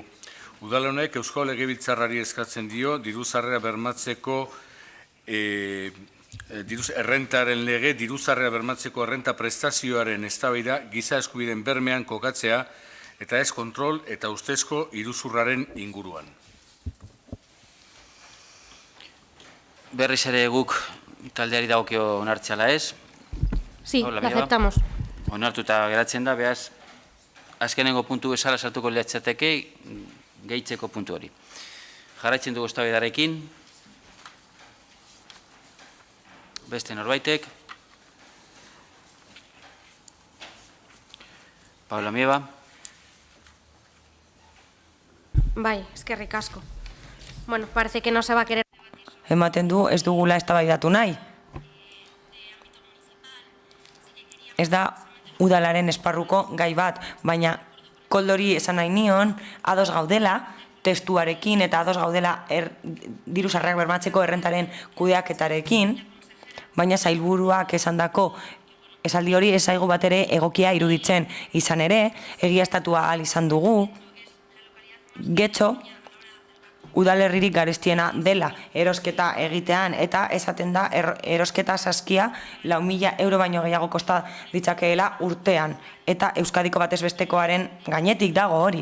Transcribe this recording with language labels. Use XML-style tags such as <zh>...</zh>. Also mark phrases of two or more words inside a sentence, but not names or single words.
<eu>Udal honek Eusko Legebiltzarrari eskatzen dio diru-sarrera bermatzeko errentaren lege, diru-sarrera bermatzeko errenta prestazioaren eztabaida giza eskubideen bermean kokatzea eta ez kontrol eta ustezko iruzurraren inguruan. Berriz ere guk taldeari dagokio onartzeala ez?</eu> <es>Sí, Hola, lo aceptamos.</es> <eu>Onartuta geratzen da, behaz, azkenengo puntu bezala sartuko lehatzateke gehitzeko puntu hori. Jarraitzen dugu eztabaidarekin. Beste norbaitek. Paula Mieba. Bai, eskerrik asko.</eu> <es>Bueno, parece que no se va a querer.</es> <eu>Ematen du ez dugula eztabaidatu nahi. Ez da udalaren esparruko gai bat, baina koldori esan nahi nion, ados gaudela, testuarekin eta ados gaudela diru-sarrerak bermatzeko errentaren kudeaketarekin, baina sailburuak esandako esaldi hori ez zaigu bat ere egokia iruditzen izan ere, egiaztatua ahal izan dugu, getxo, udalerririk garestiena dela erosketa egitean eta esaten da erosketa saskia 4.000 euro baino gehiago kosta ditzakeela urtean eta Euskadiko batez bestekoaren gainetik dago hori.</eu>